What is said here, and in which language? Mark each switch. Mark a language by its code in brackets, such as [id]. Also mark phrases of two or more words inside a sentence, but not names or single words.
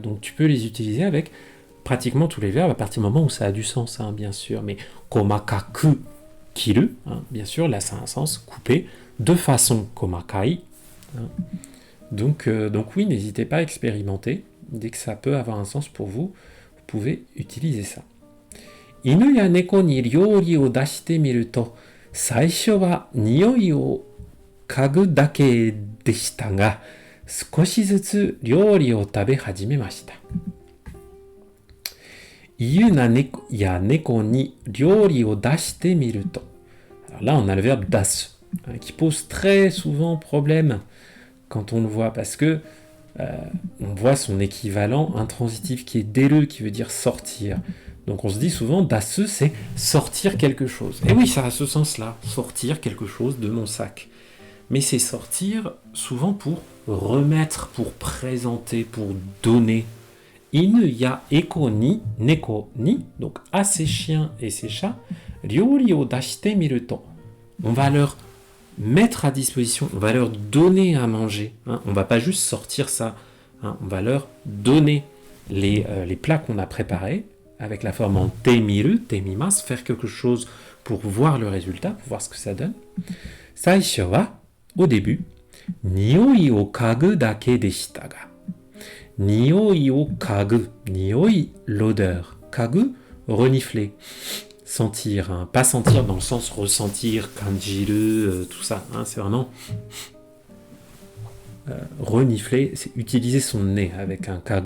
[fr] Donc tu peux les utiliser avec pratiquement tous les verbes, à partir du moment où ça a du sens, hein, bien sûr. Mais [ja] こまかく切る, [fr] hein, bien sûr, là ça a un sens, couper, de façon komakai. Hein. Donc oui, n'hésitez pas à expérimenter. Dès que ça peut avoir un sens pour vous, vous pouvez utiliser ça. [ja] 犬や猫に料理を出してみると, 最初は匂いを嗅ぐだけでしたが、少しずつ料理を食べ始めました。犬や猫に料理を出してみると。 [fr] Alors là, on a le verbe dasu, qui pose très souvent problème quand on le voit, parce que on voit son équivalent intransitif qui est deru, qui veut dire sortir. Donc on se dit souvent, dasu, c'est sortir quelque chose. Et oui, ça a ce sens-là, sortir quelque chose de mon sac. Mais c'est sortir souvent pour remettre, pour présenter, pour donner. [ja] 犬やえこに猫に, [fr] donc à ses chiens et ses chats, [ja] 料理を出してみると. [fr] On va leur mettre à disposition, on va leur donner à manger. Hein. On ne va pas juste sortir ça, hein. On va leur donner les plats qu'on a préparés avec la forme en temiru, temimas, faire quelque chose pour voir le résultat, pour voir ce que ça donne. [ja] 最初は, [fr] au début, [ja] 匂いを嗅ぐだけでしたが. 匂いを嗅ぐ、匂い, [fr] l'odeur. Kagu, renifler. Sentir, hein. Pas sentir dans le sens ressentir, kanjiru, tout ça. Hein. C'est vraiment renifler, c'est utiliser son nez avec un kagu.